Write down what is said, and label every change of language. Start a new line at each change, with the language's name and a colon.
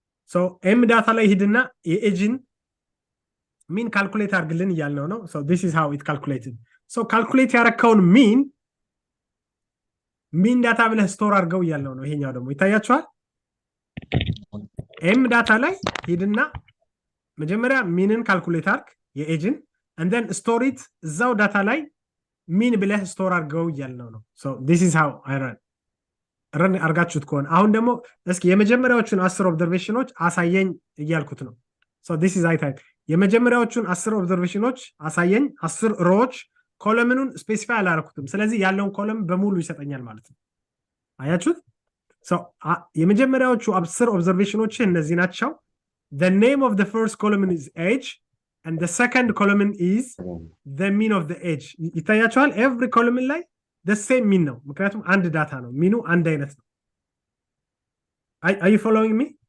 Amharic: so M data ላይ ሂድና የኤጅን mean calculate አድርግልን እያልነው ነው። so
English: this is how it calculated.
Amharic: so calculate ያረከውን mean data ብለህ ስቶር አድርገው እያልነው ነው። ይሄኛው ደግሞ ይታያችኋል። M data ላይ ሂድና መጀመሪያ meanን calculate አድርግ የኤጅን
English: and then store it
Amharic: እዛው ዳታ ላይ mean ብለህ ስቶር አድርገው እያልነው ነው።
English: so this is how I run
Amharic: አርጋችሁት ከሆነ አሁን ደግሞ እስኪ የመጀመሪያዎቹን 10 ኦብዘርቬሽኖች አሳየኝ እያልኩት ነው።
English: so this is I type
Amharic: የመጀመሪያዎቹን 10 ኦብዘርቬሽኖች አሳየኝ 10 ሮዎች ኮለምኑን ስፔሲፋይ አላረኩትም። ስለዚህ ያለውን ኮለም በሙሉ ይሰጠኛል ማለት ነው። አያችሁት?
English: so
Amharic: የመጀመሪያዎቹ 10 ኦብዘርቬሽኖች እነዚህ ናቸው።
English: the name of the first column is age and the second column is the mean of the age.
Amharic: ይታያችኋል? every column ላይ
English: the same mean
Amharic: ነው። ምክንያቱም አንድ ዳታ ነው። ሚኑ አንድ አይነት ነው።
English: are you following me?